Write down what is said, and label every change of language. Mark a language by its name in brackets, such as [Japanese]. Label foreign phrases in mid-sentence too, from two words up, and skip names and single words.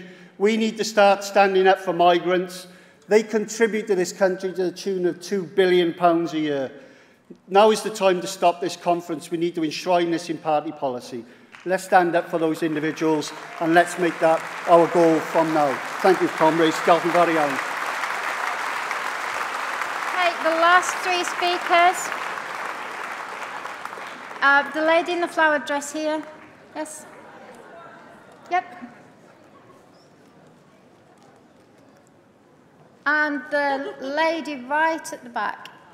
[English] We need to start standing up for migrants. They contribute to this country to the tune of £2 billion a year. Now is the time to stop this conference. We need to enshrine this in party policy. Let's stand up for those individuals and let's make that our goal from now. Thank you, comrades. [Welsh] Diolch yn fawr iawn. [English] Okay, the last three speakers. The lady in the flowered dress here. Yes? Yep. And the lady right at the back.